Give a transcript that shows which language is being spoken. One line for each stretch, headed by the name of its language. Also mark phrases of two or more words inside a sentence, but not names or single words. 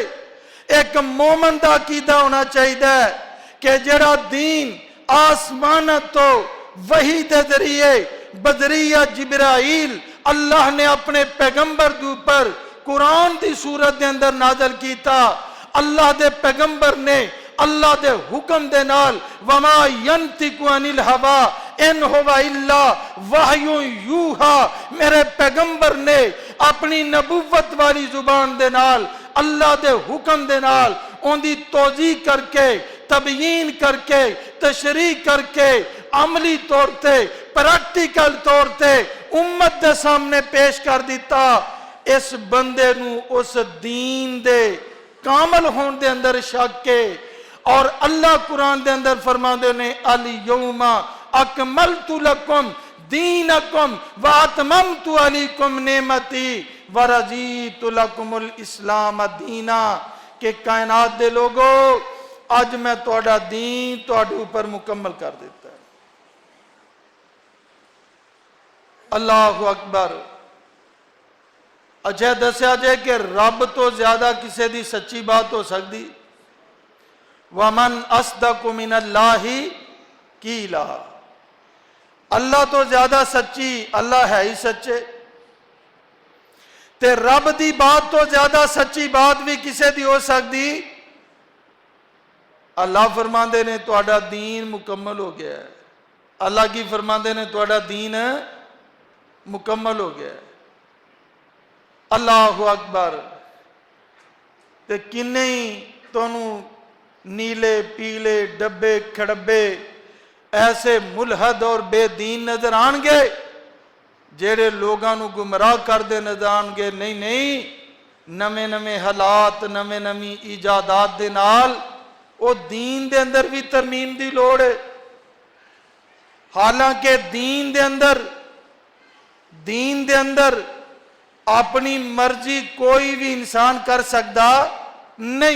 Punjabi: ایک مومن دا عقیدہ ہونا چاہیے کہ جڑا دین آسمان تو وحی دے ذریعے بدریہ جبرائیل اللہ نے اپنے پیغمبر دے اوپر قرآن دی صورت دے اندر نازل کیتا، اللہ دے پیغمبر نے اللہ دے حکم دے نال
Arabic: وما ینطق عن الہوا ان ہوا الا وحی یوحا،
Punjabi: میرے پیغمبر نے اپنی نبوت والی زبان دے نال اللہ دے حکم دے نال ان دی توضیح کر کے تبیین کر کے تشریح کر کے عملی طور تے پریکٹیکل طور تے امت دے سامنے پیش کر دیتا، اس بندے نو اس دین دے کامل ہون دے اندر شک کے، اور اللہ قرآن دے اندر فرما دے نے
Arabic: الیوم اکملت لکم دینکم واتممت علیکم نعمتی ورضیت لکم الاسلام دینا،
Punjabi: کہ کائنات دے لوگو اج میں تہاڈا دین تہاڈے اوپر مکمل کر دیتا ہے۔
Arabic: اللہ اکبر۔
Punjabi: اچھا دسیا جائے کہ رب تو زیادہ کسے دی سچی بات ہو سکتی؟
Arabic: وَمَنْ أَصْدَقُ مِنَ اللَّهِ قِيلًا،
Punjabi: اللہ تو زیادہ سچی، اللہ ہے ہی سچے، تے رب دی بات تو زیادہ سچی بات بھی کسے دی ہو سکتی؟ اللہ فرماندے نے تہاڈا دین مکمل ہو گیا ہے۔ اللہ کی فرماندے نے تہاڈا دین مکمل ہو گیا ہے۔
Arabic: اللہ اکبر۔
Punjabi: تے کنے ہی تانوں نیلے پیلے ڈبے کھڑبے ایسے ملحد اور بے دین نظر آن گے جیڑے لوگاں نو گمراہ کر دے نظر آن گے؟ نہیں، نمے نمے حالات نمے نمی ایجادات دے نال او دین دے اندر بھی ترمیم دی لوڑ ہے۔ حالانکہ دین دے اندر اپنی مرضی کوئی بھی انسان کر سکتا نہیں۔